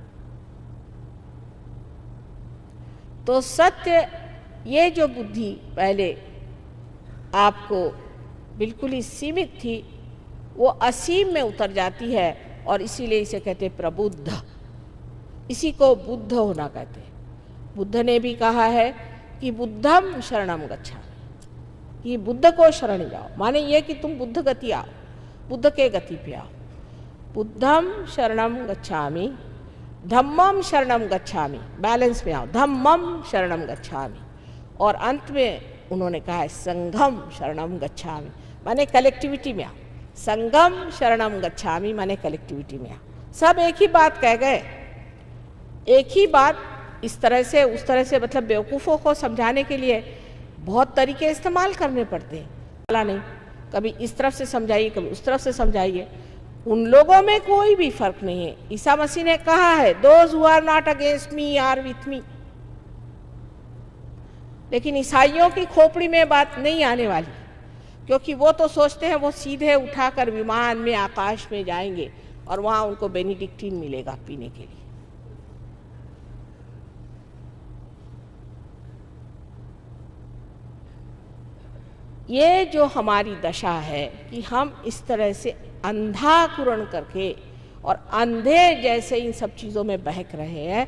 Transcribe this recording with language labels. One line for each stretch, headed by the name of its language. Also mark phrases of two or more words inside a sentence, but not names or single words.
Hindi: तो सत्य, ये जो बुद्धि पहले आपको बिल्कुल ही सीमित थी, वो असीम में उतर जाती है, और इसीलिए इसे कहते हैं प्रबुद्ध। इसी को बुद्ध होना कहते हैं। बुद्ध ने भी कहा है कि
Pali: बुद्धम शरणम गच्छामि,
Hindi: कि बुद्ध को शरण जाओ, माने ये कि तुम बुद्ध गति आओ, बुद्ध के गति पे आओ।
Pali: बुद्धम शरणम गच्छामि, धम्मम शरणम गच्छामि,
Hindi: बैलेंस में आओ,
Pali: धम्मम शरणम गच्छामि।
Hindi: और अंत में उन्होंने कहा है
Pali: संघम शरणम गच्छामि,
Hindi: माने कलेक्टिविटी में आओ।
Pali: संगम शरणम गच्छामि
Hindi: माने कलेक्टिविटी में आओ। सब एक ही बात कह गए, एक ही बात, इस तरह से उस तरह से, मतलब बेवकूफ़ों को समझाने के लिए बहुत तरीके इस्तेमाल करने पड़ते हैं। वाला नहीं, कभी इस तरफ से समझाइए, कभी उस तरफ से समझाइए। उन लोगों में कोई भी फर्क नहीं है। ईसा मसीह ने कहा है,
English: Those who are not against me are with me.
Hindi: लेकिन ईसाइयों की खोपड़ी में बात नहीं आने वाली, क्योंकि वो तो सोचते हैं वो सीधे उठाकर विमान में आकाश में जाएंगे और वहां उनको बेनिडिक्टीन मिलेगा पीने के लिए। ये जो हमारी दशा है कि हम इस तरह से अंधाकुरण करके और अंधे जैसे इन सब चीज़ों में बहक रहे हैं।